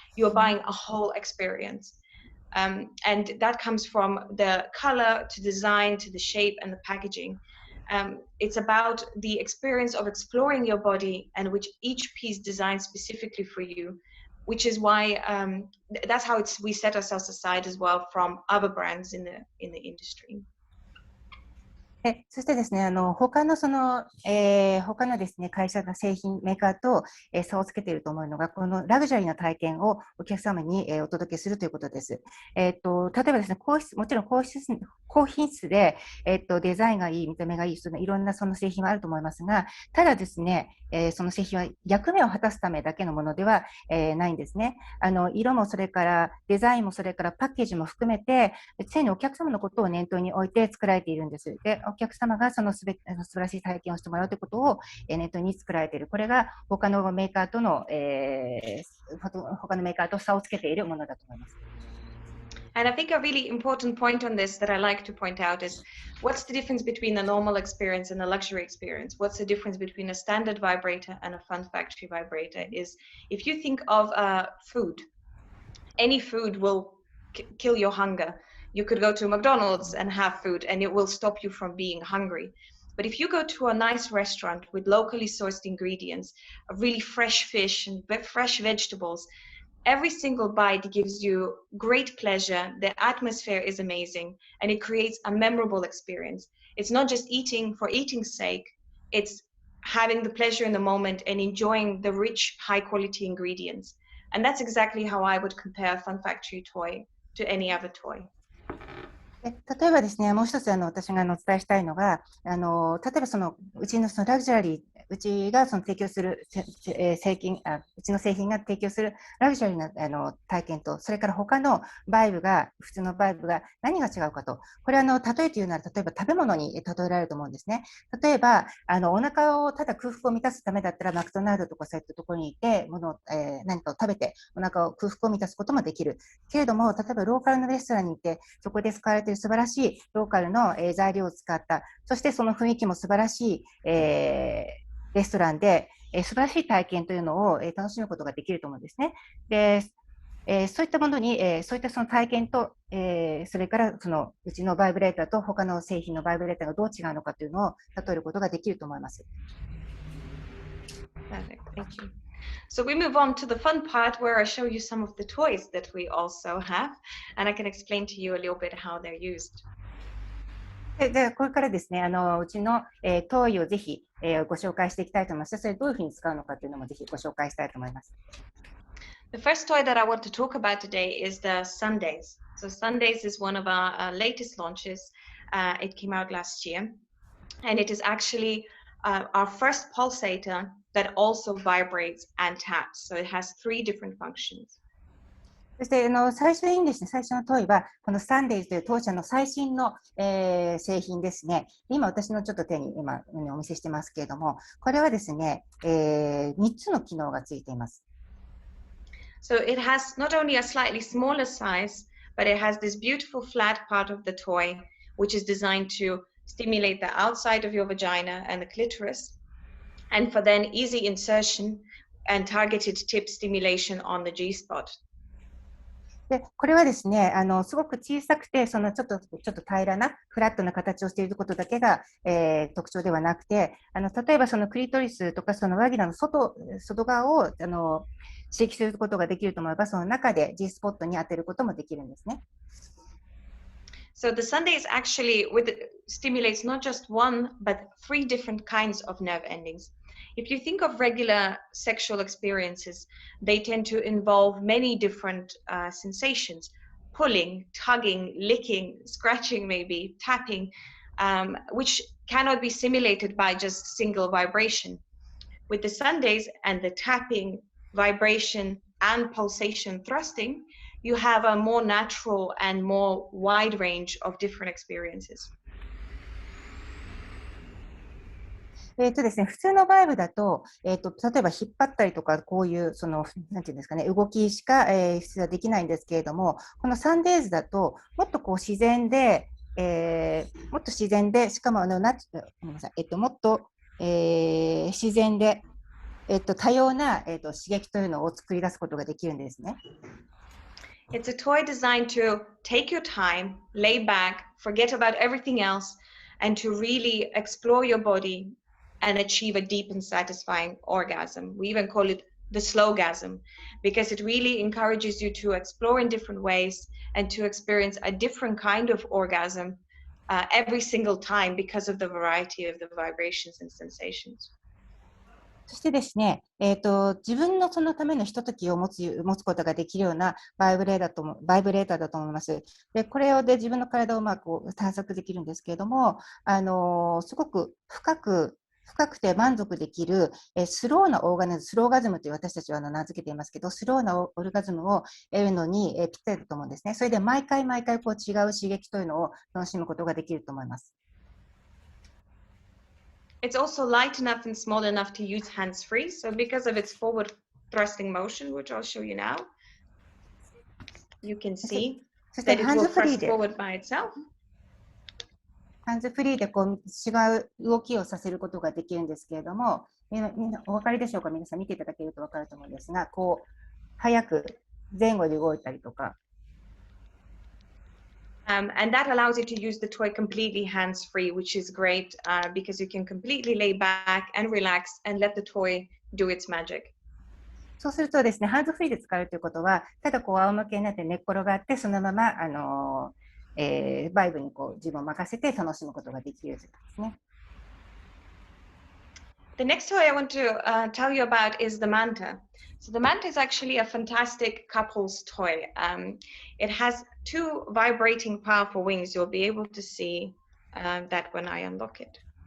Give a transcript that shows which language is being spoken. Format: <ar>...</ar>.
<en>You are buying a whole experience. And that comes from the color to design to the shape and the packaging. It's about the experience of exploring your body and which each piece designed specifically for you, which is why that's how we set ourselves aside as well from other brands in the industry.</en> <ja>そしてですね、他のですね、会社の製品、メーカーと、差をつけていると思うのが、このラグジュアリーな体験をお客様に、お届けするということです。例えばですね、もちろん高品質で、デザインがいい、見た目がいい、いろんなその製品はあると思いますが、ただですね、その製品は役目を果たすためだけのものでは、ないんですね。色もそれからデザインもそれからパッケージも含めて、常にお客様のことを念頭に置いて作られているんです。で、お客様がその素晴らしい体験をしてもらうということを念頭に作られている。これが他のメーカーと差をつけているものだと思います。</ja> <en>And I think a really important point on this that I like to point out is what's the difference between a normal experience and a luxury experience? What's the difference between a standard vibrator and a Fun Factory vibrator? Is if you think of food, any food will kill your hunger. You could go to McDonald's and have food and it will stop you from being hungry. But if you go to a nice restaurant with locally sourced ingredients, a really fresh fish and fresh vegetables, every single bite gives you great pleasure. The atmosphere is amazing and it creates a memorable experience. It's not just eating for eating's sake. It's having the pleasure in the moment and enjoying the rich, high quality ingredients. And that's exactly how I would compare a Fun Factory toy to any other toy.</en> <ja>例えばですね、もう一つ私がお伝えしたいのが、例えばうちのラグジュアリー、うちが提供するうちの製品が提供するラグジュアリーな体験と、それから他の普通のバイブが何が違うかと、これ例えというなら、例えば食べ物に例えられると思うんですね。例えば、お腹をただ空腹を満たすためだったら、マクドナルドとかそういったところに行って、何かを食べて、空腹を満たすこともできる。けれども、例えばローカルのレストランに行って、そこで使われている素晴らしいローカルの材料を使った、そしてその雰囲気も素晴らしい、レストランで、素晴らしい体験というのを、楽しむことができると思うんですね。で、そういったものに、そういったその体験と、それからうちのバイブレーターと他の製品のバイブレーターがどう違うのかというのを例えることができると思います。</ja> <en>Perfect. Thank you. So we move on to the fun part where I show you some of the toys that we also have, and I can explain to you a little bit how they're used.</en> <ja>で、これからですね、うちの、トイをぜひ、ご紹介していきたいと思います。それどういうふうに使うのかというのもぜひご紹介したいと思います。</ja> <en>The first toy that I want to talk about today is the Sundays. So Sundays is one of our latest launches. It came out last year, and it is actually our first pulsator that also vibrates and taps. So it has 3 different functions.</en> <ja>そして最初にですね、最初のトイは、このサンデイズという当社の最新の、製品ですね。今、私のちょっと手に今お見せしてますけれども、これはですね、3つの機能がついています。</ja> <en>So it has not only a slightly smaller size, but it has this beautiful flat part of the toy, which is designed to stimulate the outside of your vagina and the clitoris, and for then easy insertion and targeted tip stimulation on the G-spot.</en> <ja>で、これはですね、すごく小さくて、ちょっと平らな、フラットな形をしていることだけが、特徴ではなくて、例えばそのクリトリスとかそのワギナの外側を刺激することができると思えば、その中で G スポットに当てることもできるんですね。</ja> <en>So the Sundays actually stimulates not just one, but 3 different kinds of nerve endings. If you think of regular sexual experiences, they tend to involve many different sensations: pulling, tugging, licking, scratching, maybe tapping, which cannot be simulated by just single vibration. With the Sundays and the tapping, vibration, and pulsation thrusting, you have a more natural and more wide range of different experiences.</en> <ja>ですね、普通のバイブだと、例えば引っ張ったりとか、こういう、なんていうんですかね、動きしか、普通はできないんですけれども、このサンデーズだと、もっとこう自然で、しかもごめんなさい、もっと、自然で、多様な、刺激というのを作り出すことができるんですね。</ja> <en>It's a toy designed to take your time, lay back, forget about everything else, and to really explore your body and achieve a deep and satisfying orgasm. We even call it the slowgasm, because it really encourages you to explore in different ways and to experience a different kind of orgasm every single time because of the variety of the vibrations and sensations.</en> <ja>そしてですね、自分のそのためのひとときを持つことができるようなバイブレーターだと思います。で、これで自分の体を探索できるんですけれども、すごく深くて満足できる、スローガズムという私たちは名付けていますけど、スローなオルガズムを得るのに、ぴったりだと思うんですね。それで毎回こう違う刺激というのを楽しむことができると思います。</ja> <en>It's also light enough and small enough to use hands-free. So because of its forward thrusting motion, which I'll show you now, you can see that it will thrust forward by itself.</en> <ja>ハンズフリーでこう違う動きをさせることができるんですけれども、みんなお分かりでしょうか？皆さん見ていただけると分かると思うんですが、こう早く前後で動いたりとか。</ja> <en>And that allows you to use the toy completely hands-free, which is great because you can completely lay back and relax and let the toy do its magic.</en> <ja>そうするとですね、ハンズフリーで使うということは、ただこう仰向けになって寝っ転がって、そのままバイブにこう自分を任せて楽しむことができるということですね。</ja> <en>The next toy I want to tell you about is the Manta. So the Manta is actually a fantastic couples toy. It has 2 vibrating powerful wings. You'll be able to see that when I unlock it.</en>